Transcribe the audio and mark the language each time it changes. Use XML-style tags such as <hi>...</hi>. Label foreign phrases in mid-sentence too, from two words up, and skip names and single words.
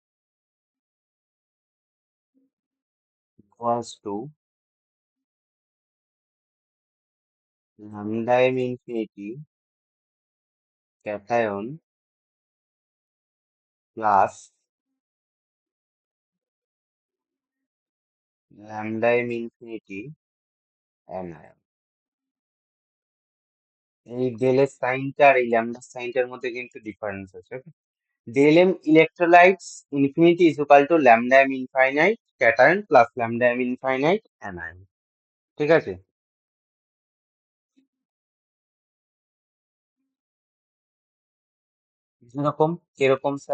<en>equals to lambda m infinity cation plus lambda m infinity anion।</en> <bn>এই ডেলের সাইনটা আর এই ল্যামডার সাইনটার মধ্যে কিন্তু ডিফারেন্স আছে।</bn> <en>del m electrolytes infinity is equal to lambda m infinite cation plus lambda m infinite anion.</en> <bn>ঠিক আছে? যেরকম, কিরকম স্যার?</bn>